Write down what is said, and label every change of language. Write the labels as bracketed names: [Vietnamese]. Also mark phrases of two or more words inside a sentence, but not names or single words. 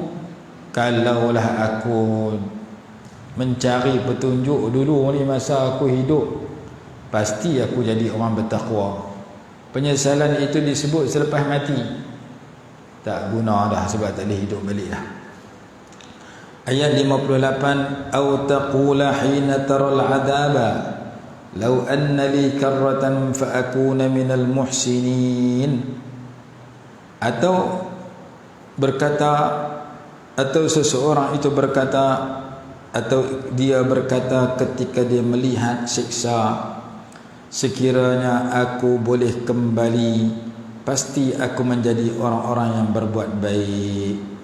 [Malay] Kalaulah aku mencari petunjuk dulu ni masa aku hidup, pasti aku jadi orang bertakwa. Penyesalan itu disebut selepas mati, tak guna dah, sebab tak boleh hidup balik dah. Ayat 58, [Arabic] أو تقول حين ترى العذاب لو أن لي كرة فأكون من المحسنين. [Malay] Atau berkata, atau seseorang itu berkata, atau dia berkata ketika dia melihat siksa, sekiranya aku boleh kembali, pasti aku menjadi orang-orang yang berbuat baik.